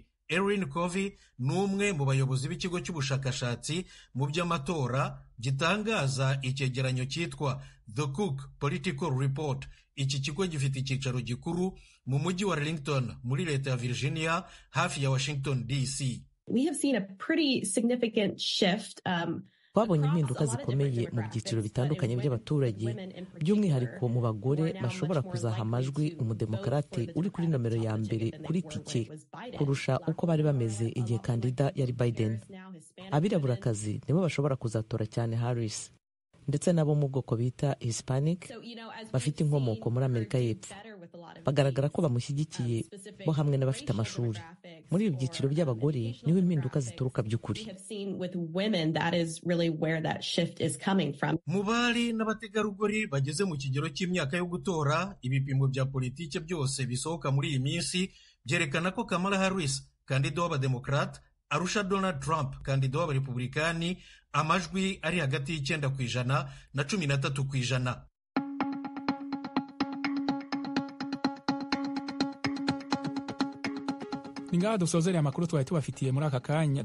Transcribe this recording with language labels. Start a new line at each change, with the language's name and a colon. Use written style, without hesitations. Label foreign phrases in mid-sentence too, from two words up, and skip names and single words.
Kinyarwanda: Erin Covey ni umwe mu bayobozi b'ikigo cy'ubushakashatsi mu by'amatora gitangaza icyegeranyo cyitwa The Cook Political Report. Iki kigo gifite icyicaro gikuru mu mujyi wa Arlington muri leta ya Virginia hafi ya Washington DC.
English: We have seen a pretty significant shift.
Kinyarwanda: Twabonye impinduka zikomeye mu byiciro bitandukanye by'abaturage, by'umwihariko mu bagore bashobora kuzaha amajwi umudemokarate uri kuri nomero ya mbere kuri tike kurusha uko bari bameze igihe kandida yari Biden. Abiraburakazi nibo bashobora kuzatora cyane Harris, ndetse nabo mu bwoko bita Hispanic bafite inkomoko muri Amerika y'Epfo bagaragara ko bamushyigikiye bo hamwe n'abafite amashuri. Muri ibi byiciro by'abagore niho impinduka zituruka by'ukuri. Mu bari n'abategarugori bageze mu kigero cy'imyaka yo gutora, ibipimo bya politike byose bisohoka muri iyi minsi byerekana ko Kamala Harris, kandida w'abademokrate, arusha Donald Trump, kandida w'abarepublikani, amajwi ari hagati y'9% na 13%. Ni ngaha dusozereye amakuru twari tubafitiye muri aka kanya.